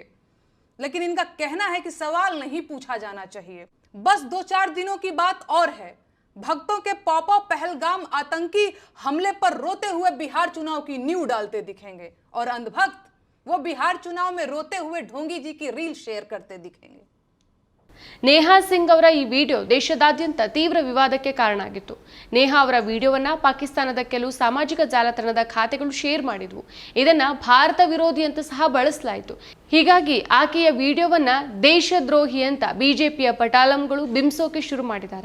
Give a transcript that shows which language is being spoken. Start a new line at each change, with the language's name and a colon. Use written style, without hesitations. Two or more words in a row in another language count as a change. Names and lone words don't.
Hindi: लेकिन इनका कहना है कि सवाल नहीं पूछा जाना चाहिए। बस 2-4 दिनों की बात और है, भक्तों के पॉपॉ पहलगाम आतंकी हमले पर रोते हुए बिहार चुनाव की नींव डालते दिखेंगे और अंधभक्त वो बिहार चुनाव में रोते हुए ढोंगी जी की रील शेयर करते दिखेंगे।
Kannada: ನೇಹಾ ಸಿಂಗ್ ಅವರ ಈ ವಿಡಿಯೋ ದೇಶದಾದ್ಯಂತ ತೀವ್ರ ವಿವಾದಕ್ಕೆ ಕಾರಣ ಆಗಿತ್ತು. ನೇಹಾ ಅವರ ವಿಡಿಯೋವನ್ನ ಪಾಕಿಸ್ತಾನದ ಕೆಲವು ಸಾಮಾಜಿಕ ಜಾಲತಾಣದ ಖಾತೆಗಳು ಶೇರ್ ಮಾಡಿದ್ವು. ಇದನ್ನ ಭಾರತ ವಿರೋಧಿ ಅಂತ ಸಹ ಬಳಸಲಾಯಿತು. ಹೀಗಾಗಿ ಆಕೆಯ ವಿಡಿಯೋವನ್ನ ದೇಶದ್ರೋಹಿ ಅಂತ ಬಿಜೆಪಿಯ ಪಟಾಲಂಗಳು ಬಿಂಬಿಸೋಕೆ ಶುರು ಮಾಡಿದ್ದಾರೆ.